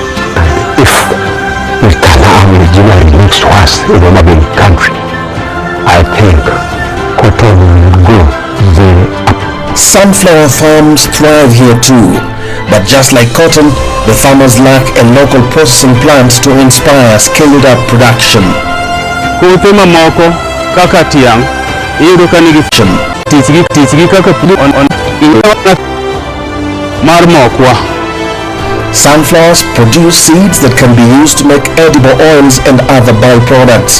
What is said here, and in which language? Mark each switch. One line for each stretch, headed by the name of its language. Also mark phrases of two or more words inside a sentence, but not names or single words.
English: And if we can have Guinea next to us in Homa Bay country, I think cotton will go very up. Sunflower farms thrive here too, but just like cotton, the farmers lack a local processing plant to inspire scaled up production.
Luo (Kenya and Tanzania): Kutema moko kaka tiang iyudo ka nigi titgi kaka mar mokwa.
English: Sunflowers produce seeds that can be used to make edible oils and other byproducts.